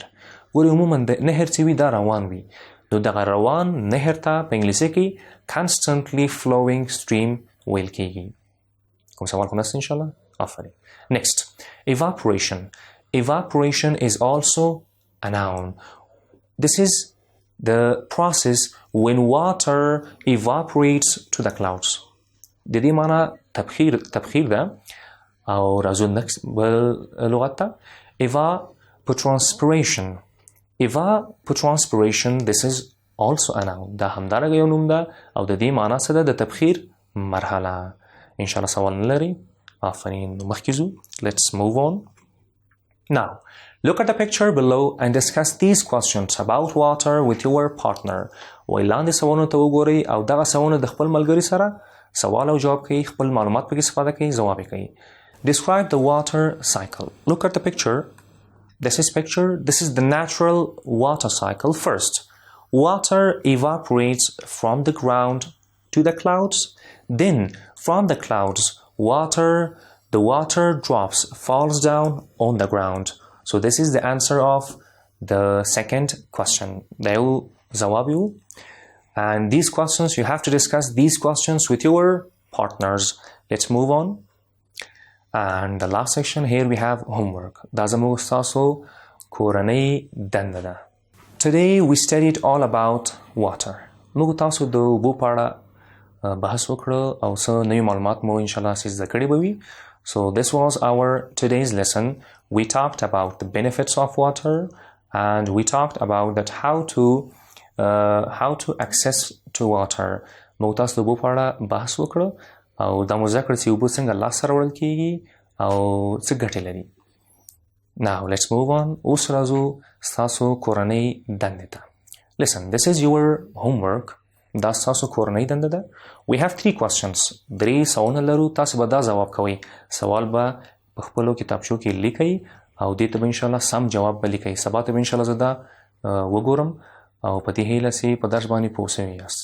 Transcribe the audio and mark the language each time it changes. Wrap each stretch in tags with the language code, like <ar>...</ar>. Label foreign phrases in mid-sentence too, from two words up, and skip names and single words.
<ps>ګورې عموما د نهر چې وي دا روان وي، نو دغه روان نهر ته په انګلیسي کې</ps> <en>constantly flowing stream</en> <ps>ویل کیږي. کوم سوال خو نشته انشاءالله؟ آفرین.</ps> <en>Next, evaporation. Evaporation is also a noun. This is the process when water evaporates to the clouds.</en> <ps>د دې معنا تبخیر ده او راځو next بل لغت ته evapotranspiration.</ps> <en>Evapotranspiration, this is also a noun.</en> <ps>دا همدارنګه یو نوم ده او د دې معنا څه ده؟ د تبخیر مرحله. انشاءالله سوال نه لري؟ آفرین. مخکې ځو.</ps> <en>Let's move on. Now, look at the picture below and discuss these questions about water with your partner.</en> <ps>وای لاندې سوالونو ته وګورئ او دغه سوالونه د خپل ملګري سره سوال او جواب کوي، خپل معلومات پکې استفاده کوي، ځواب یې کوي.</ps> <en>Describe the water cycle. Look at the picture. This is the natural water cycle. First, water evaporates from the ground to the clouds. Then, from the clouds, the water drops, falls down on the ground. So this is the answer of the second question.</en> <ps>دا یو ځواب یو.</ps> <en>And these questions, you have to discuss these questions with your partners. Let's move on. And the last section here we have homework.</en> <ps>دا زموږ ستاسو کورنۍ دنده ده.</ps> <en>Today we studied all about water.</en> <ps>موږ تاسو د اوبو په اړه بحث وکړو او څه نوي معلومات مو انشاءالله زده کړي به وي.</ps> <en>So this was our today's lesson. We talked about the benefits of water and we talked about that how to access to water.</en> <ps>موږ تاسو د اوبو په اړه بحث وکړو او دا مو زده کړه چې اوبه څنګه لاسته راوړل کیږي او څه ګټې لري.</ps> <en>Now let's move on.</en> <ps>اوس راځو ستاسو کورنۍ دندې ته.</ps> <en>Listen, this is your homework.</en> <ps>دا ستاسو کورنۍ دنده ده.</ps> <en>We have 3 questions.</en> <ps>3 سوالونه لرو. تاسو به دا ځواب کوئ. سوال به په خپلو کتابچو کې لیکئ او دې ته به انشاءالله سم جواب به لیکئ. سبا ته به انشاءالله زه دا وګورم او په دې هیله چې په درس باندې پوه شوي یاست.</ps>